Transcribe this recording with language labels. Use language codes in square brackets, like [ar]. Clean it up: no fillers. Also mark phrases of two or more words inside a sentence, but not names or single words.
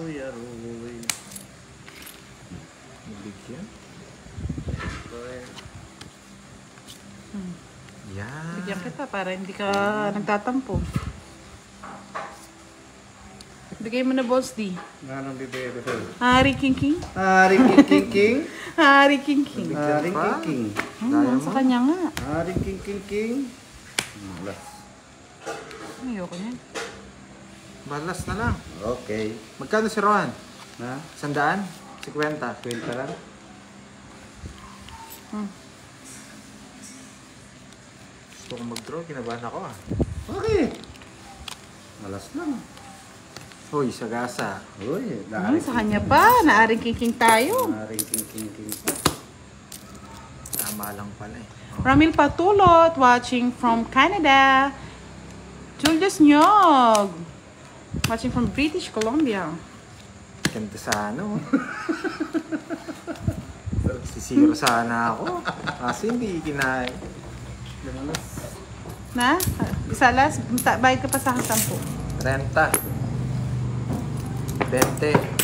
[tl] Bigyan. Yan. Bigyan kita para hindi ka nagtatampo. Bigay mo na, Boss D. Anong bibigay ko sa'yo? Hari King King. Hari King. Hari King King. Hari King. Sa kanya nga. Hari King. Malas. Ayoko niyan. Balas na lang. Okay. Magkano si Rohan? Na? 100? 50? Kwenta lang. Gusto kong mag-draw. Kinabahan ako ah. Okay. Malas lang. Hoy, sagasa. Uy, Sa kanya pa. Naaring King King tayo. Hari King. Tama lang pala eh. Ramil Patulot, [en] watching from Canada. Julius Nyog, watching from British Columbia. [tl] Ganda sana oh. Sisiro sana ako. Kasi hindi kinain. Na? Isa last, bayad ka pa sa akin 10. Renta. 20. 20.